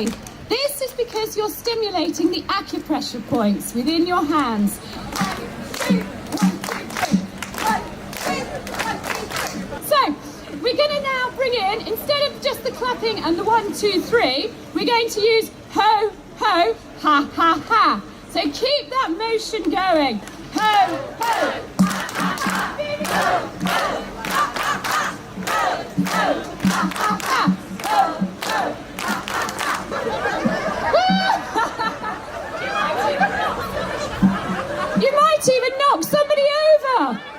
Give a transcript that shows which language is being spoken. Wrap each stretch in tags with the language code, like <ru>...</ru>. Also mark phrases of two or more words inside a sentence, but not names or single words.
<en>This is because you're stimulating the acupressure points within your hands. 1, 2, 1, 2, 3. 1, 2, 1, 2, 3. So we're going to now bring in, instead of just the clapping and the 1, 2, 3, we're going to use ho, ho, ha, ha, ha. So keep that motion going. Ho, ho, ha, ha, ha. Ho, ho, ha, ha, ha. Ho, ho, ha, ha, ha. Ho, ho, ha, ha, ha. You might even knock somebody over.</en>